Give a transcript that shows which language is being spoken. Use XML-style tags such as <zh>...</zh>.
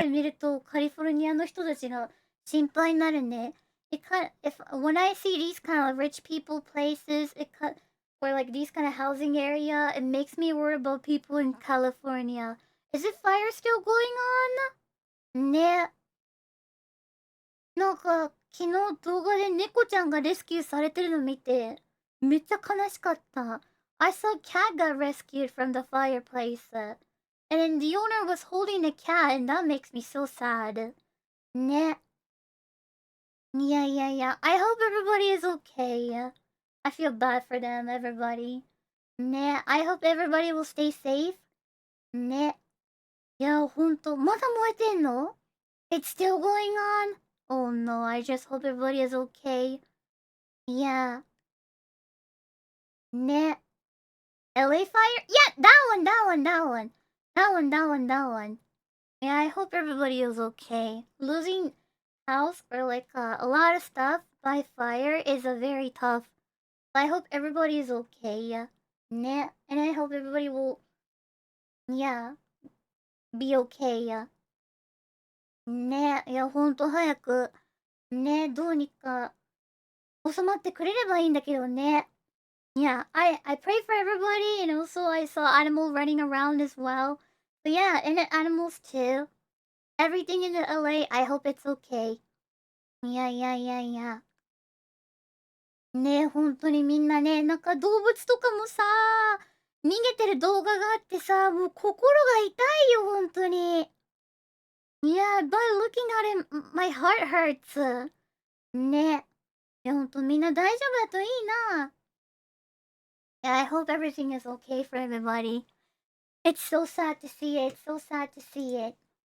<ja>街見るとカリフォルニアの人たちが心配になるね。</ja> <en>When I see these kind of rich people places, or like these kind of housing area, it makes me worry about people in California. Is it fire still going on? ね。</en> <ja>なんか昨日動画で猫ちゃんがレスキューされてるの見てめっちゃ悲しかった。</ja> <en>I saw a cat got rescued from the fireplace. And then the owner was holding a cat, and that makes me so sad. ね。いやいやいや。 I hope everybody is okay. I feel bad for them, everybody. ね。 I hope everybody will stay safe. ね。</en> <ja>いや、ほんと、まだ燃えてんの？</ja> <en>It's still going on? Oh no, I just hope everybody is okay. Yeah. ね。LA fire? Yeah, that one. That one. Yeah, I hope everybody is okay. Losing house or like a lot of stuff by fire is a very tough. I hope everybody is okay. Yeah. And I hope everybody will, yeah, be okay. Yeah.</en> <ja>ね、いや、ほんと早く、ね、どうにか収まってくれればいいんだけどね。</ja> <en>Yeah, I pray for everybody, and also I saw animals running around as well. But yeah, and the animals too. Everything in the LA, I hope it's okay. Yeah.</en> <ja>ね、本当にみんなね、なんか動物とかもさ、逃げてる動画があってさ、もう心が痛いよ、本当に。</ja> <en>Yeah, by looking at it, my heart hurts. ね。</en> <ja>いや、ほんとみんな大丈夫だといいな。</ja> <en>Yeah, I hope everything is okay for everybody. It's so sad to see it. It's so sad to see it.</en>